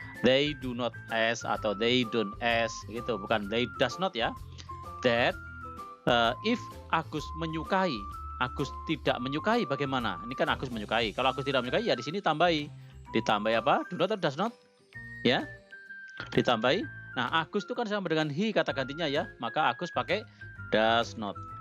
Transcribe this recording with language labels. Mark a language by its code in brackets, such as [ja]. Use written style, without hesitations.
[en] They do not ask [id] atau [en] they don't ask [id] gitu, bukan [en] they does not [id] ya. That if Agus menyukai, Agus tidak menyukai bagaimana? Ini kan Agus menyukai. Kalau Agus tidak menyukai ya di sini ditambah apa? Do not atau does not? Ya. Ditambahi. Nah, Agus itu kan sama dengan he kata gantinya ya. Maka Agus pakai does not.